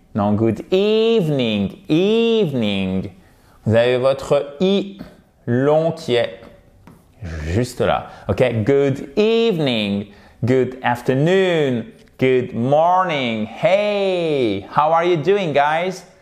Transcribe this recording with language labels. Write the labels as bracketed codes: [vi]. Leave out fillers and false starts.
[en] Non, good evening, evening. [fr] Vous avez votre i long qui est juste là. [en] OK? Good evening, good afternoon, good morning. Hey, how are you doing, guys?